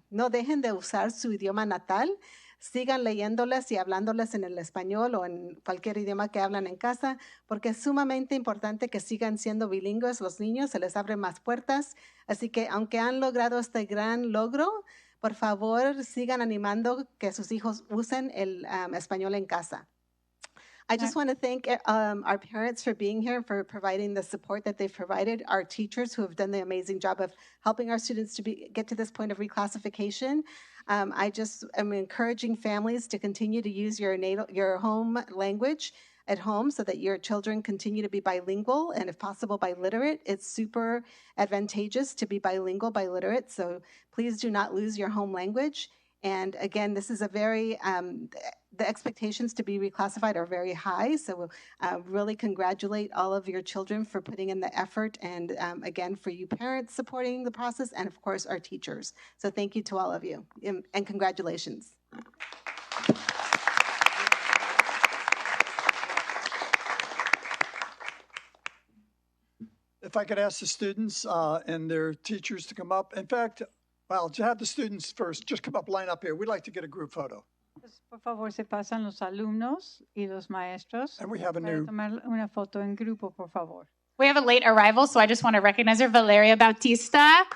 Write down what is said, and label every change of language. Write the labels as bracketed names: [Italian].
[Spanish] dejen de usar su idioma natal, sigan leyéndoles y hablándoles en el español o en cualquier idioma que hablan en casa, porque es sumamente importante que sigan siendo bilingües los niños, se les abren más puertas, así que aunque han logrado este gran logro, por favor, sigan animando que sus hijos usen el español en casa. [English] I just want to thank our parents for being here, for providing the support that they've provided, our teachers who have done the amazing job of helping our students to get to this point of reclassification. I just am encouraging families to continue to use your home language at home so that your children continue to be bilingual and if possible biliterate. It's super advantageous to be bilingual, biliterate, so please do not lose your home language. And again, this is a very, the expectations to be reclassified are very high, so really congratulate all of your children for putting in the effort and again, for you parents supporting the process and of course our teachers. So thank you to all of you and congratulations. If I could ask the students and their teachers to come up. In fact, well, to have the students first, just come up, line up here. We'd like to get a group photo. [Spanish] Por favor, se pasan los alumnos y los maestros [English] And we have a [Spanish] para [English] new, [Spanish] tomar una foto en grupo, por favor. [English] We have a late arrival, so I just want to recognize her, Valeria Bautista.